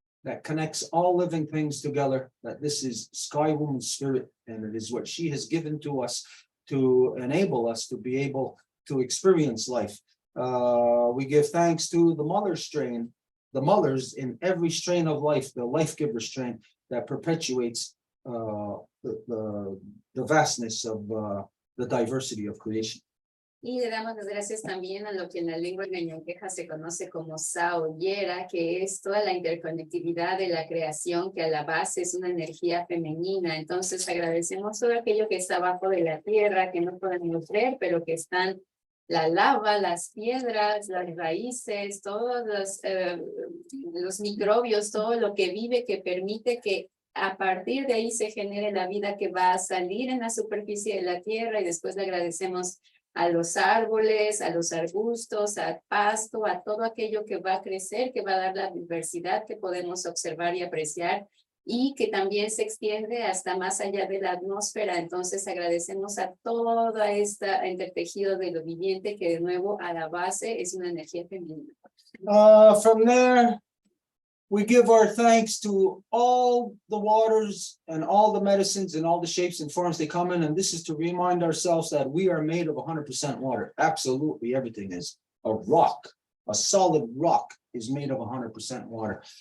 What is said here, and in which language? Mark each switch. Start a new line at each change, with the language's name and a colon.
English: that connects all living things together, that this is Sky Woman's spirit, and it is what she has given to us to enable us to be able to experience life. We give thanks to the mother strain, the mothers in every strain of life, the life giver strain that perpetuates the vastness of the diversity of creation.
Spanish: Y le damos las gracias también a lo que en la lengua ñañoqueja se conoce como Saoyera, que es toda la interconectividad de la creación, que a la base es una energía femenina. Entonces agradecemos todo aquello que está abajo de la tierra, que no podemos ver, pero que están la lava, las piedras, las raíces, todos los microbios, todo lo que vive, que permite que a partir de ahí se genere la vida que va a salir en la superficie de la tierra. Y después le agradecemos a los árboles, a los arbustos, al pasto, a todo aquello que va a crecer, que va a dar la diversidad que podemos observar y apreciar, y que también se extiende hasta más allá de la atmósfera. Entonces agradecemos a toda esta entretejido de lo viviente, que de nuevo a la base es una energía femenina.
English: From there, we give our thanks to all the waters and all the medicines and all the shapes and forms they come in. And this is to remind ourselves that we are made of 100% water. Absolutely everything is. A rock, a solid rock is made of 100% water.